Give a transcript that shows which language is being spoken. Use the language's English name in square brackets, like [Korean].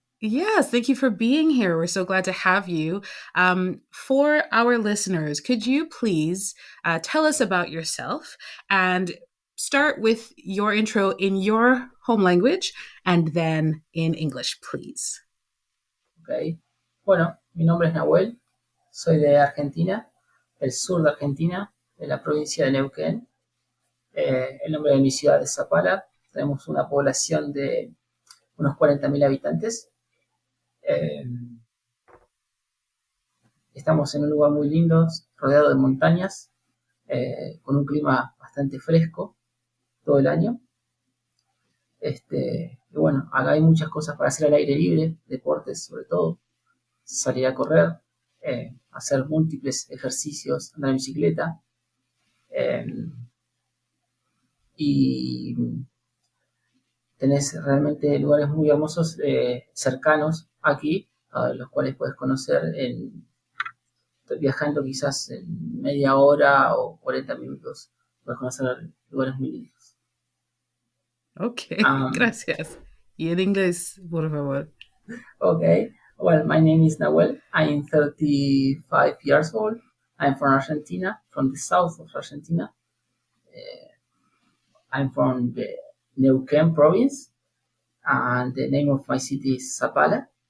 [English] Yes, thank you for being here. We're so glad to have you. For our listeners, could you please tell us about yourself and start with your intro in your home language and then in English, please? Ok. [Spanish] Bueno, mi nombre es Nahuel, soy de Argentina, del sur de Argentina, de la provincia de Neuquén. El nombre de mi ciudad es Zapala. Tenemos una población de unos 40.000 habitantes. Eh, Estamos en un lugar muy lindo, rodeado de montañas, con un clima bastante fresco todo el año. Y bueno, acá hay muchas cosas para hacer al aire libre, deportes sobre todo, salir a correr, hacer múltiples ejercicios, andar en bicicleta, eh, y tenés realmente lugares muy hermosos cercanos aquí, los cuales puedes conocer viajando quizás en media hora o 40 minutos, puedes conocer lugares muy lindos. [English] Ok, Um, [Spanish] gracias. Y en inglés, por favor. [English] okay, well, my name is Nahuel. I'm 35 years old. I'm from Argentina, from the south of Argentina. I'm from the Neuquén province, and the name of my city is Zapala.